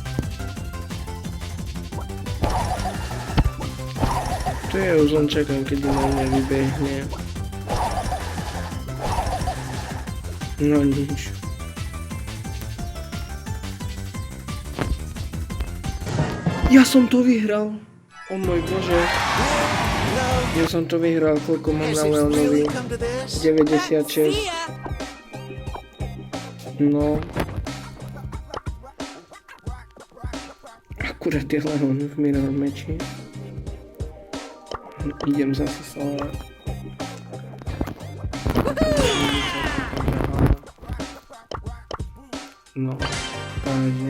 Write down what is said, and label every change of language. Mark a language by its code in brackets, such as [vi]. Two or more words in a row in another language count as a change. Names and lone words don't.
[sk] Tu je už len čakám, kedy na mňa vybehne. No nič. Ja som to vyhral! O môj bože. Ja som to vyhral, koľko mám na [en] Has it [sk] Leonovi? [en] really come to this? 96. See ya. [sk] No. Akurát je Leon v [en] mirror meči. [sk] Idem zase salvať. No, pážne.